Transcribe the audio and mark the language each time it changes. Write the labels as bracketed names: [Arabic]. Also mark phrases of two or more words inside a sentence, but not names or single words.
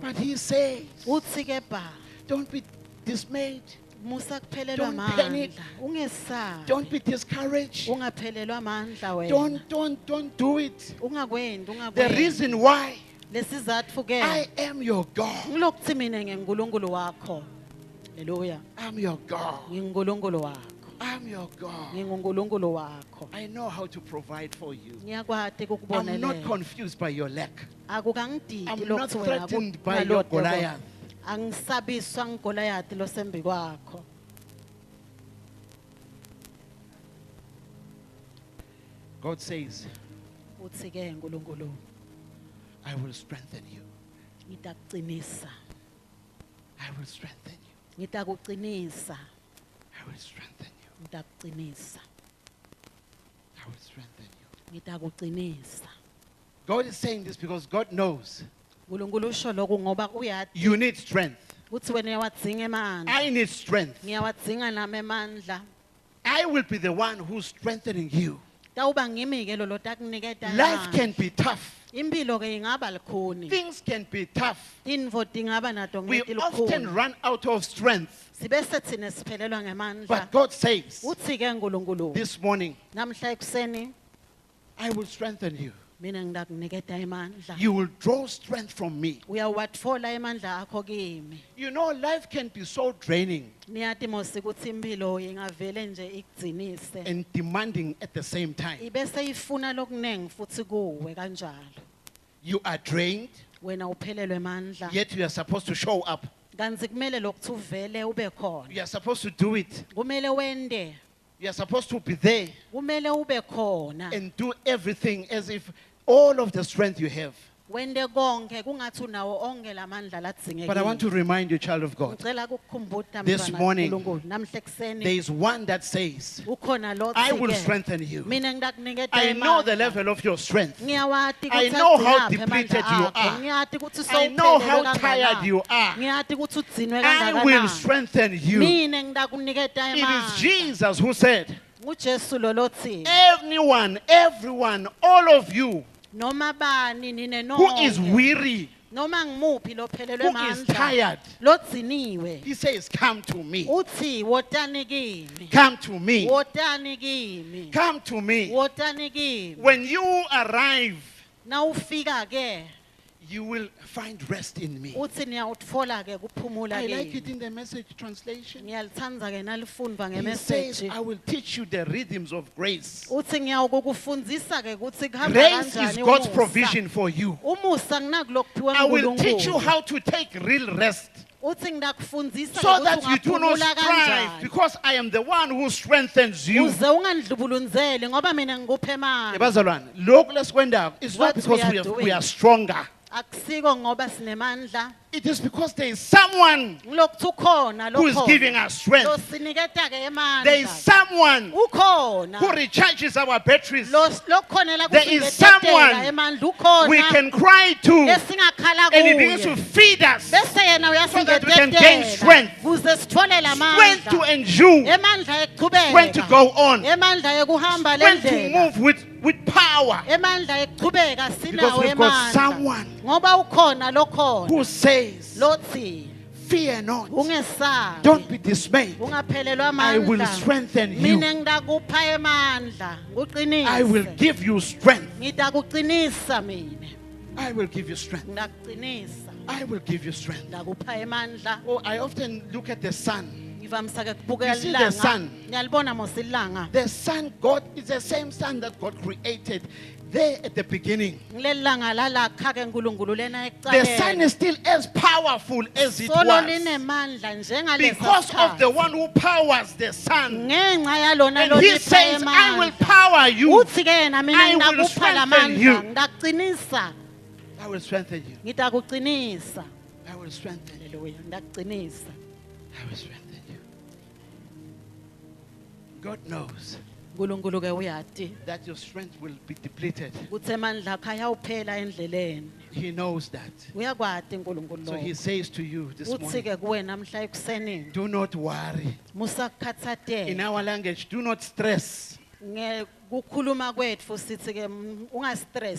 [English] But He says, [Swati] Uthi ke ba, [English] don't be dismayed. [Swati] musa kuphelelwa [English] Don't panic. [Swati] amandla. Ungesabi. [English] Don't be discouraged. [Swati] Ungaphelelwa amandla wena. [English] Don't do it. [Swati] Ungakwendi, [English] The [Swati] ungakwendi. [English] reason why [Swati] Lesizatfu ke. [English] I am your God. [Swati] Ngilokuthi mina ngingunkulunkulu wakho. Haleluya. [English] I'm your God. [Swati] Ngingunkulunkulu wakho. [English] I'm your God. [Swati] Ngingunkulunkulu wakho. [English] I know how to provide for you. [Swati] Ngiyakwati [English] I'm not [Swati] ukukubonelela. [English] confused by your lack. [Swati] Akukangididi [English] I'm not [Swati] lokutsi wena [English] threatened by your Goliath. [Swati] Angisabiswa ngigoliath losembi kwakho. [English] God says, [Swati] Uthi ke uNkulunkulu, [English] I will strengthen you. [Swati] ngitakucinisa. [English] I will strengthen you. [Swati] Ngitakucinisa. [English] I will strengthen you. [Swati] Ngitakucinisa. [English] I will strengthen you. [Swati] Ngitakucinisa. [English] God is saying this because God knows [Swati] uNkulunkulu usho lokhu ngoba uyati [English] you need strength. [Swati] ukuthi wena uyawadzinga emandla. [English] I need strength. [Swati] Ngiyawadzinga nami emandla. [English] I will be the one who's strengthening you. [Swati] Tawuba ngimi ke lo lotakuniketa [English] Life [Swati] amandla. [English] can be tough. [Swati] Impilo ke ingaba likhuni. [English] Things can be tough. [Swati] Tintfo tingaba nato [English] We [Swati] ngeti [English] often [Swati] likhuni. [English] run out of strength. [Swati] Sibese thina siphelelwa ngemandla. [English] But God says [Swati] Uthi ke uNkulunkulu, [English] this morning, [Swati] namhla ekuseni [English] I will strengthen you. [Swati] mina ngidakuniketa emandla. [English] You will draw strength from me. [Swati] Uyawatfola emandla akho kimi. [English] You know, life can be so draining [Swati] Niyati mosi ukuthi impilo ingavele nje ikugcinise. [English] and demanding at the same time. [Swati] Ibese ifuna lokunengi futhi kuwe kanjalo. [English] You are drained, [Swati] Wena uphelelwe emandla. [English] yet you are supposed to show up. [Swati] Kanzi kumele lokuthi uvele ube khona. [English] You are supposed to do it. [Swati] Kumele wende. [English] You are supposed to be there [Swati] Kumele ube khona. [English] and do everything as if all of the strength you have. [Swati] wende konke kungathi unawo onke lamandla [English] But I want to [Swati] ladzingekile. [English] remind you, child of God, [Swati] Ngicela ukukukhumbuza [English] This [Swati] mntwana [English] morning, [Swati] kaNkulunkulu, namuhla ekseni [English] there is one that says, [Swati] ukhona lo [English] I will [Swati] othi-ke, [English] strengthen you. [Swati] mina ngidakuniketa [English] I know the [Swati] amandla. [English] level of your strength. [Swati] Ngiyawati [English] I [Swati] ukuthi [English] know how [Swati] agcinaphi [English] depleted [Swati] amandla [English] you [Swati] akho. [English] are. [Swati] Ngiyati ukuthi [English] I know how [Swati] sowuphelelwe [English] tired [Swati] kangakanani. [English] you are. [Swati] Ngiyati ukuthi udzinwe [English] I will [Swati] kangakanani. [English] strengthen you. [Swati] Mina ngidakuniketa [English] It is [Swati] amandla. [English] Jesus who said, [Swati] nguJesu lo lothi [English] anyone, everyone, all of you [Swati] noma bani nine [English] who is [Swati] nonke [English] weary, [Swati] noma ngimuphi lophelelwe [English] who is [Swati] amandla [English] tired, [Swati] lodziniwe [English] he says, come to me. [Swati] uthi wotani kimi [English] Come to me. [Swati] wotani kimi [English] Come to me. [Swati] wotani kimi [English] When you arrive, [Swati] nawufika ke [English] you will find rest in me. [Swati] uthi niyawutfola ke kuphumula [English] I like it [Swati] kimi [English] in the message translation. [Swati] ngiyalithanda ke nalifundwa [English] He says, [Swati] ngemeseji [English] I will teach you the rhythms of grace. [Swati] uthi ngiyawukukufundzisa ke ukuthi kuhamba [English] Grace is [Swati] kanjani [English] God's [Swati] umusa. [English] provision for you. [Swati] umusa kunakulokuphiwa [English] I will teach you [Swati] nguNkulunkulu [English] how to take real rest [Swati] uthi ngidakufundzisa [English] so [Swati] ukuthi [English] that you do not [Swati] ungaphumula [English] strive, [Swati] kanjani [English] because I am the one who strengthens you. [Swati] uze ungandlubulunzeli ngoba mina ngikuphe amandla Bazalwane, lokhu lesikwendayo, [English] it's not What because we are we doing. are stronger. [Swati] akusiko ngoba sinemandla [English] It is because there is someone [Swati] ngilokuthi ukhona [English] who is giving us strength. [Swati] losiniketa ke [English] There is [Swati] amandla [English] someone [Swati] ukhona [English] who recharges our batteries. [Swati] lokhonela [English] There is someone [Swati] emandla ukhona [English] we can cry to, [Swati] lesingakhala [English] and he begins to [Swati] kuye [English] feed us [Swati] bese yena [English] so that we can gain strength. [Swati] kuze sithole [English] strength to [Swati] lamandla [English] endure, [Swati] emandla [English] strength to [Swati] ekuchubeka [English] go on, [Swati] emandla ekuhamba [English] strength to [Swati] lendlela [English] move with power. [Swati] emandla ekuchubeka [English] Because [Swati] sinawo [English] we've got [Swati] emandla [English] someone [Swati] ngoba ukhona lokhona [English] who says, [Swati] lothi [English] fear not, [Swati] ungesabi [English] don't be dismayed. [Swati] ungaphelelwa [English] I will [Swati] amandla [English] strengthen you. [Swati] mina ngidakupha emandla [English] I will [Swati] nguqinise [English] give you strength. [Swati] ngidakuqinisa mina [English] I will give you strength. [Swati] ngidakuqinisa [English] I will give you strength. [Swati] ngidakupha emandla [English] Oh, I often look at the sun. [Swati] ngivamisa ke kubukela [English] You see the [Swati] ilanga [English] sun? [Swati] ngiyalibona mos ilanga [English] The sun, God is the same sun that God created there at the beginning. [Swati] ngileli langa lalakha ke nkulunkulu lena [English] The sun [Swati] ekucaleni [English] is still as powerful as it [Swati] solo [English] was [Swati] linemandla njengalesa [English] because of the [Swati] sikhathi. [English] one who powers the sun. [Swati] ngenxa yalona [English] And he [Swati] lolipha [English] says, I will [Swati] emandla [English] power you. [Swati] uthi ke yena mina [English] I will [Swati] ngidakupha [English] strengthen you. [Swati] lamandla ngidakuqinisa [English] I will strengthen you. [Swati] ngidakuqinisa [English] I will strengthen you. [Swati] haleluya ngidakuqinisa [English] I will strengthen you. God knows [Swati] nkulunkulu ke uyati [English] that your strength will be depleted. [Swati] kuthi emandla akho ayawuphela endleleni [English] He knows that. [Swati] uyakwati unkulunkulu [English] So he [Swati] lo [English] says to you this [Swati] uthi [English] morning, [Swati] ke kuwe namhla ekusenini [English] do not worry. In [Swati] musakukhathatela [English] our language, do not stress. [Swati] kukhuluma kwethu sithi ke ungastress